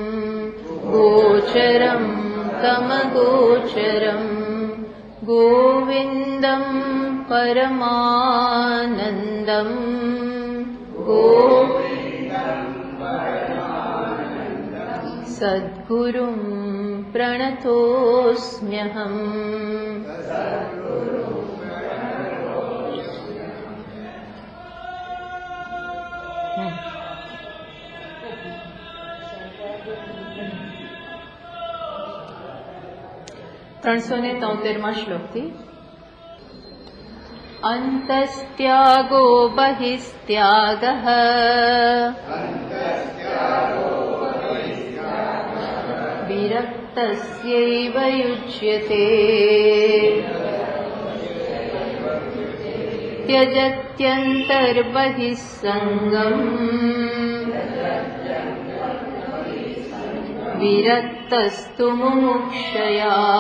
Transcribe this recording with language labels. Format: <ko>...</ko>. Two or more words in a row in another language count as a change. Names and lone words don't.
<sa>गोचरं तमगोचरं गोविन्दं परमानन्दं सद्गुरुं प्रणतोऽस्म्यहम्।</sa> <gu>ત્રણસોને 73 શ્લોકથી</gu> <sa>અંતસ્ત્યાગો બહિસ્ત્યાગઃ વિરક્તસ્યૈવ યુજ્યતે त्यजत्यन्तर्बहिस्सङ्गम् विरक्तस्तु मुमुक्षया</sa>